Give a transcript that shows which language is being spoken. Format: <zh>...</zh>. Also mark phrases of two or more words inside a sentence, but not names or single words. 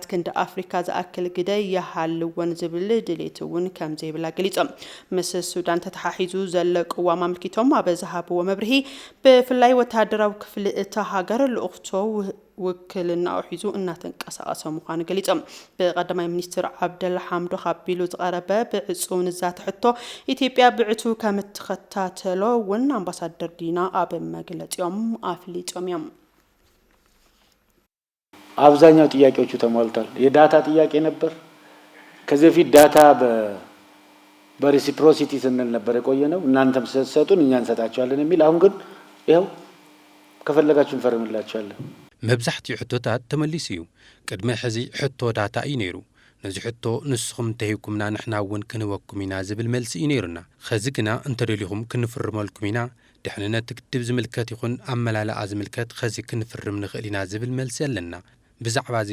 <ti>ክንደ አፍሪካ ዝኣክል ግደ ያሃልወን ዝብል ድሌትውን ከም ዘይብላ ገሊጾም ምስ ሱዳን ተተሓሒዙ ዘለቅ ቅዋም አምልኪቶም አበ ዝሃብዎ መብርሂ ብፍላይ ወታደራዊ ክፍሊ እታ ሃገር ልኡኽቶ ውክልና ሒዙ እናተንቀሳቀሰ ምዃኑ ገሊጾም በቀዳማይ ሚኒስትር አብደላ ሐምዶ ኻቢሉ ዝቀረበ ብዕጹው ንዛት ሕቶ ኢትዮጵያ ብዕቱ ከም ትኸታተሎ ውን አምባሳደር ዲና አብ መግለጺኦም አፍሊጦም እዮም</ti> <am>አብዛኛው ጥያቄዎቹ ተሟልቷል የዳታ ጥያቄ ነበር ከዚህ በፊት ዳታ በሬሲፕሮሲቲ ስንል ነበር የቆየነው እናንተም ሰጡን እኛ እንሰጣቸዋለን የሚል አሁን ግን ይሄው ከፈለጋችሁ እንፈርምላችኋለን</am> <ti>መብዛሕትኡ ሕቶታት ተመሊስ እዩ ቅድመ ሕዚ ሕቶ ዳታ እዩ ነይሩ ነዚ ሕቶ ንስኹም ተሂብኩምና ንሕና እውን ክንወኩም ኢና ዝብል መልሲ እዩ ነይሩና ኸዚ ግና እንተደሊኹም ክንፍርመልኩም ኢና ድሕንነት ግድብ ዝምልከት ይኹን አመላልኣ ዝምልከት ኸዚ ክንፍርም ንኽእል ኢና ዝብል መልሲ ኣለና ብዛዕባ እዚ</ti>